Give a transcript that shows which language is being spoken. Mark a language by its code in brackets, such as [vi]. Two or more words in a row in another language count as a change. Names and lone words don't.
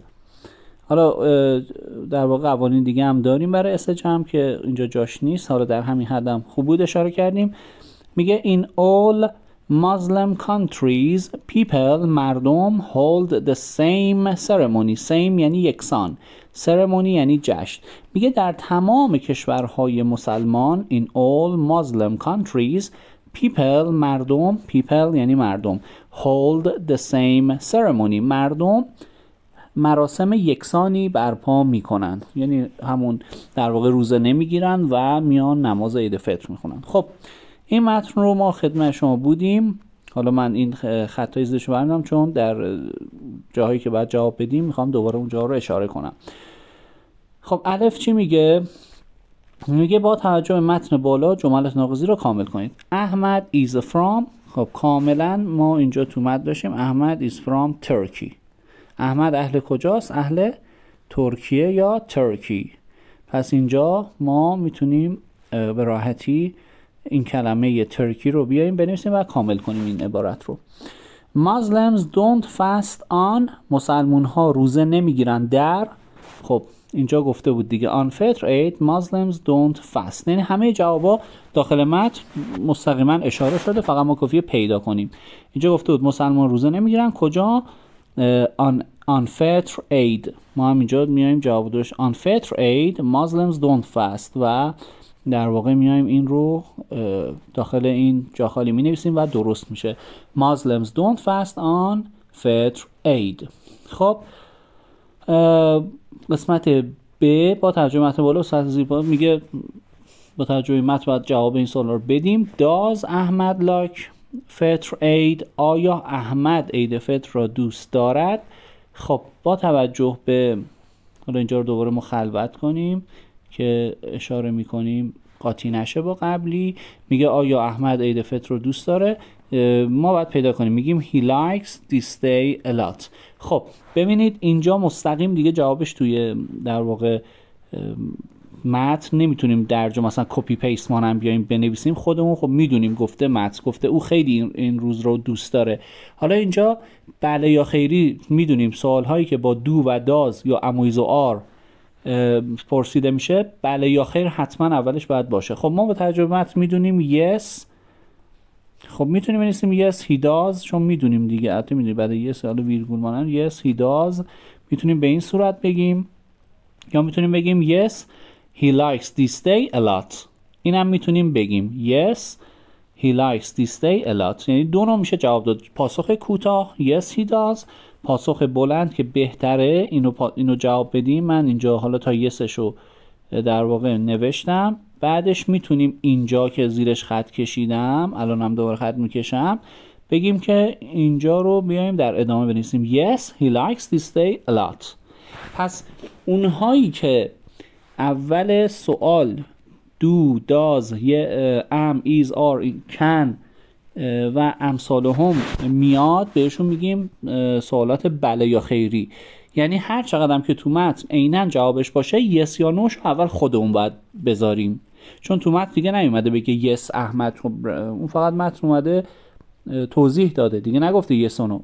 [fa] حالا در واقع قوانین دیگه هم داریم برای اس جمع که اینجا جاش نیست، حالا در همین حدم خوب بود اشاره کردیم. میگه [en] in all Muslim countries people [fa] مردم [en] hold the same ceremony. [fa] same یعنی یکسان، ceremony یعنی جشن. میگه در تمام کشورهای مسلمان [en] in all Muslim countries people [fa] مردم، people یعنی مردم، [en] hold the same ceremony [fa] مردم مراسم یکسانی برپا میکنن، یعنی همون در واقع روزه نمیگیرن و میان نماز عید فطر میخونن. خب این متن رو ما خدمت شما بودیم. حالا من این خطای زیرش بردم چون در جاهایی که باید جواب بدیم میخوام دوباره اونجا رو اشاره کنم. خب الف چی میگه؟ میگه با توجه به متن بالا جملات ناقضی رو کامل کنید. [en] احمد is from، [fa] خب کاملا ما اینجا تو متن داشتیم احمد [en] is from Turkey. [fa] احمد اهل کجاست؟ اهل ترکیه یا ترکی. پس اینجا ما میتونیم به راحتی این کلمه ترکی رو بیاییم بنویسیم و کامل کنیم این عبارت رو. [en] Muslims don't fast on. [fa] مسلمون ها روزه نمیگیرن در، خب اینجا گفته بود دیگه [en] on فطر عید Muslims don't fast، [fa] یعنی همه جوابا داخل متن مستقیما اشاره شده، فقط ما کافیه پیدا کنیم. اینجا گفته بود مسلمان روزه نمیگیرن کجا؟ [en] on فطر عید. [fa] ما هم اینجا میایم جواب داشت [en] on فطر عید Muslims don't fast [fa] و در واقع میایم این رو داخل این جا خالی می نویسیم و درست میشه [en] Muslims don't fast on فطر عید. [fa] خب قسمت ب با ترجمه متن بالا استاد زیبا میگه با توجه متن باید جواب این سوال رو بدیم. [en] Does احمد like فطر عید؟ [fa] آیا احمد عید فطر را دوست دارد؟ خب با توجه به حالا اینجا رو دوباره ما خلوت کنیم که اشاره میکنیم قاطی نشه با قبلی. میگه آیا احمد عید فطر رو دوست داره؟ ما باید پیدا کنیم، میگیم [en] he likes this day a lot. [fa] خب ببینید اینجا مستقیم دیگه جوابش توی در واقع متن نمیتونیم درجا مثلا کپی پیست مانم بیایم بنویسیم، خودمون خب میدونیم گفته متن گفته او خیلی این روز رو دوست داره. حالا اینجا بله یا خیری میدونیم سوال هایی که با دو و داز یا امویز و آر پرسیده میشه بله یا خیر حتما اولش باید باشه. خب ما با تجربه متن میدونیم yes، خب میتونیم بنویسیم [en] yes he does [fa] چون میدونیم دیگه، البته میدونیم بعد yes حالا ویرگول مانن [en] yes he does [fa] میتونیم به این صورت بگیم، یا میتونیم بگیم [en] yes he likes this day a lot. [fa] اینم میتونیم بگیم [en] yes he likes this day a lot، [fa] یعنی دو نوع میشه جواب داد. پاسخ کوتاه [en] yes he does، [fa] پاسخ بلند که بهتره اینو جواب بدیم. من اینجا حالا تا یسشو در واقع نوشتم، بعدش میتونیم اینجا که زیرش خط کشیدم الانم دوباره خط میکشم بگیم که اینجا رو بیایم در ادامه بنویسیم [en] yes he likes this day a lot. [fa] پس اونهایی که اول سوال [en] do does am is are can [fa] و امثال هم میاد بهشون میگیم سوالات بله یا خیری، یعنی هر چقدرم که تو متن عیناً جوابش باشه یس یا نوش اول خودمون باید بذاریم، چون تو متن دیگه نیومده بگه یس احمد، خب اون فقط متن اومده توضیح داده دیگه، نگفته یس و نو.